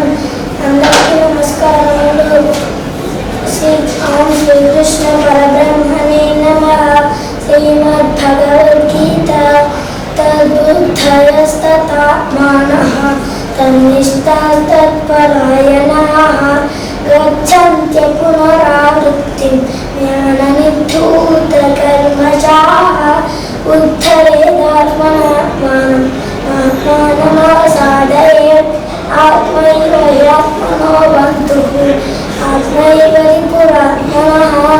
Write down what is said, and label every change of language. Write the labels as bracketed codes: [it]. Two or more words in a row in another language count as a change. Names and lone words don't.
[te] అందరికీ నమస్కారములు. [sa] ఓం శ్రీకృష్ణ పరబ్రహ్మణే నమః. శ్రీమద్భగవద్గీత తద్బుద్ధయస్తదాత్మానః తన్నిష్టాస్తత్పరాయణాః जनाः गच्छन्त्य पुनरावृत्तिं ज्ञाननिर्धूतकल्मषाः उद्धरेदात्मनात्मानम् आत्मानमवसादयेत् आत्मैव ह्यात्मनो बन्धुः आत्मैव रिपुरात्मनः